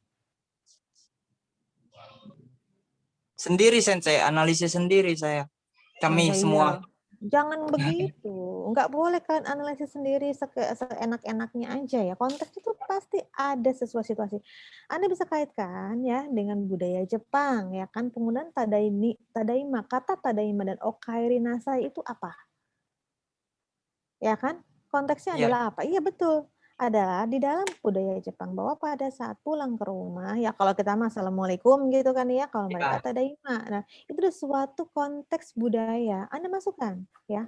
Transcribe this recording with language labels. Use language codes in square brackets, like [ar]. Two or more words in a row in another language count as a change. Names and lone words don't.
[id] Sendiri, Sensei, analisis sendiri saya. Kami semua. Jangan begitu. Nggak boleh kalian analisis sendiri seenak-enaknya aja ya. Konteks itu pasti ada sesuai situasi. Anda bisa kaitkan ya dengan budaya Jepang ya kan, penggunaan tadaima, kata tadaima dan [ja] お帰りなさい [id] itu apa? Ya kan? Konteksnya adalah apa? Iya betul. Adalah di dalam budaya Jepang bahwa pada saat pulang ke rumah ya kalau kita assalamualaikum gitu kan ya, kalau mereka tadaima. Nah, itu adalah suatu konteks budaya. Anda masukkan ya.